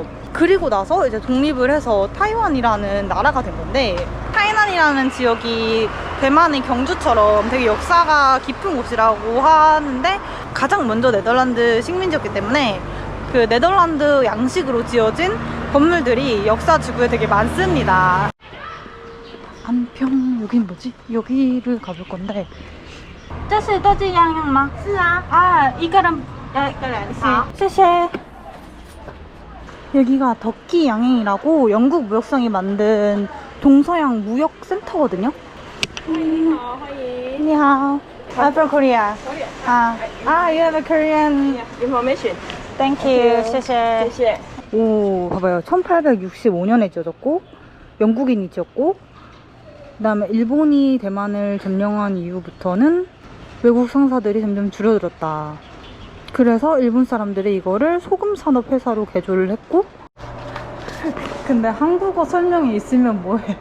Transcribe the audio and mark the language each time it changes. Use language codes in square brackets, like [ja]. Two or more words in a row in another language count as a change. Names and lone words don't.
[ko] 그리고 나서 이제 독립을 해서 타이완이라는 나라가 된 건데, 타이난이라는 지역이 대만의 경주처럼 되게 역사가 깊은 곳이라고 하는데, 가장 먼저 네덜란드 식민지였기 때문에 그 네덜란드 양식으로 지어진 건물들이 역사지구에 되게 많습니다. 안평, 여긴 뭐지? 여기를 가볼 건데. [zh] 这是都这样用吗？是啊。啊，一个人好。 쉐쉐. [ko] 여기가 덕기 양행이라고 영국 무역상이 만든 동서양 무역센터거든요. [zh] 你好，欢迎。你好. [en] I'm from Korea. You have a Korean Information. Thank you. [zh] 谢谢. 谢谢. [ko] 오, 봐봐요. 1865년에 지어졌고, 영국인이 지었고, 그 다음에 일본이 대만을 점령한 이후부터는 외국 상사들이 점점 줄어들었다. 그래서 일본 사람들이 이거를 소금산업 회사로 개조를 했고, 근데 한국어 설명이 있으면 뭐해.